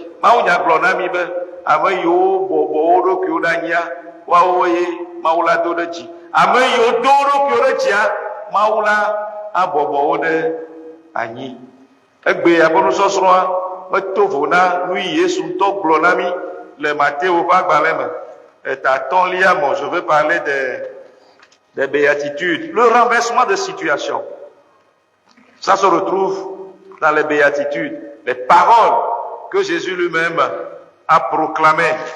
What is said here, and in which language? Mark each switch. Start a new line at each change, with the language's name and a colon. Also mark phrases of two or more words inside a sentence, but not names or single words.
Ewe: Mawu nya gblɔ na mi be ame yiwo bɔbɔ wo ɖokuiwo ɖe anyia woawo ye Mawu la do ɖe dzi. Ame yiwo do wo ɖokuiwo ɖe dzia Mawu la abɔbɔ wo ɖe anyi. Egbea ƒe nusɔsrɔ̃a meto vo na nu yi Yesu ŋutɔ gblɔ na mi le Matthieu ƒe agbalẽ me. Atɔ̃lia me,
French: je vais parler des béatitudes, le renversement de situation. Ça se retrouve dans les béatitudes, les paroles que Jésus lui-même a proclamées.